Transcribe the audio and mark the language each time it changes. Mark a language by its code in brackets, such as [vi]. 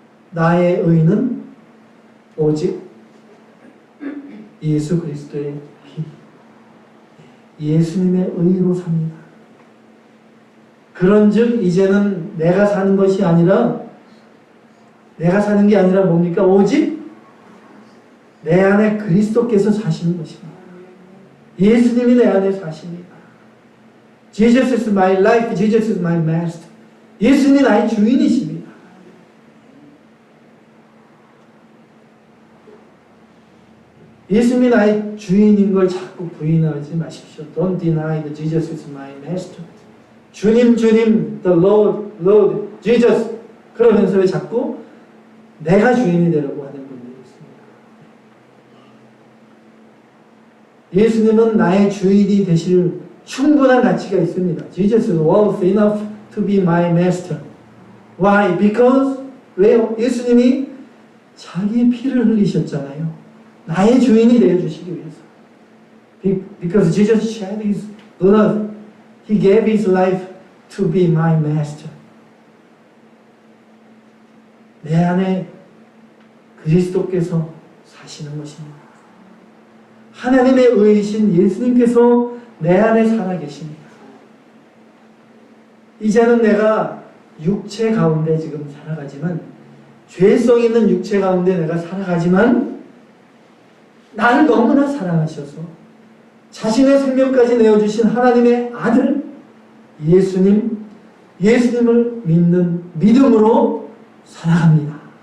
[ko] 나의 의는 오직 예수 그리스도의 피, 예수님의 의로 삽니다. 그런즉 이제는 내가 사는 것이 아니라, 내가 사는 게 아니라 뭡니까? 오직 내 안에 그리스도께서 사시는 것입니다. 예수님이 내 안에 사십니다. [en] Jesus is my life, Jesus is my master. [ko] 예수님이 나의 주인이십니다. 예수님이 나의 주인인 걸 자꾸 부인하지 마십시오. [en] Don't deny that Jesus is my master. [ko] 주님, 주님, [en] the Lord, Lord, Jesus. [ko] 그러면서 왜 자꾸 내가 주인이 되려고 하는 분들이 있습니다. 예수님은 나의 주인이 되실 충분한 가치가 있습니다. [en] Jesus is worth enough to be my master. Why? Because [ko] 왜요? 예수님이 자기의 피를 흘리셨잖아요. 나의 주인이 되어주시기 위해서. [en] Because Jesus shed His blood, He gave His life to be my master. [ko] 내 안에 그리스도께서 사시는 것입니다. 하나님의 의이신 예수님께서 내 안에 살아계십니다. 이제는 내가 육체 가운데 지금 살아가지만, 죄성 있는 육체 가운데 내가 살아가지만, 나를 너무나 사랑하셔서 자신의 생명까지 내어주신 하나님의 아들 예수님을 믿는 믿음으로 살아갑니다.